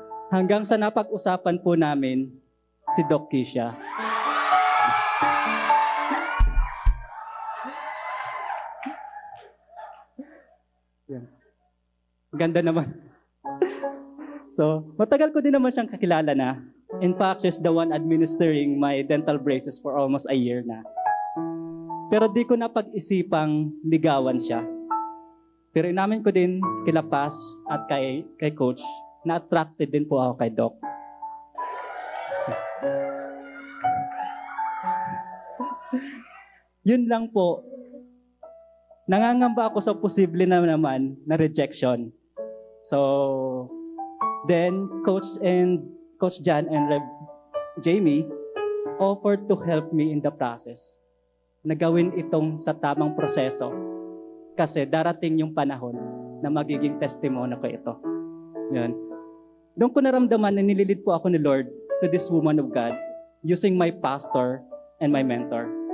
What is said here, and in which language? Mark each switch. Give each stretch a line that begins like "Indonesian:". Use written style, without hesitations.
Filipino: Hanggang sa napag-usapan po namin si Doc Kisha. Ganda naman. So, matagal ko din naman siyang kakilala na.
English: In fact, she's the one administering my dental braces for almost a year na.
Filipino: Pero di ko napag-isipang ligawan siya. Pero inamin ko din kila Paz at kay Coach na attracted din po ako kay Doc. Yun lang po. Nangangamba ako sa posible na naman na rejection.
English: So, then Coach Jan and Rev Jamie offered to help me in the process.
Filipino: Nagawin itong sa tamang proseso. Kasi darating yung panahon na magiging testimony ko ito. Yun. Doon ko naramdaman na nililid po ako ni Lord
English: to this woman of God using my pastor and my mentor.